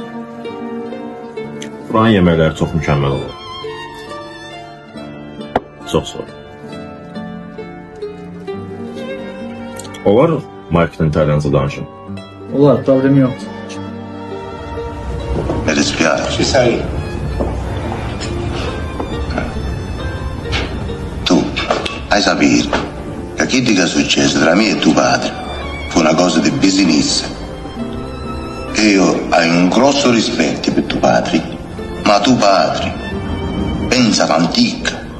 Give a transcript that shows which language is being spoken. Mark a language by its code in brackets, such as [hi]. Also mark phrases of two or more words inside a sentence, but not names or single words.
[az] Buranın yeməkləri çox mükəmməl olur. Çox sağ ol. Olar Mike'la İtalyanca danışın. Olar, problemi yoxdur. [it] Mi dispiace. Ci sei? Tu hai sapere che quello che è successo tra me e tuo padre fu una cosa di business. Io ho un grosso rispetto per tuo padre, ma tuo padre pensa all'antica.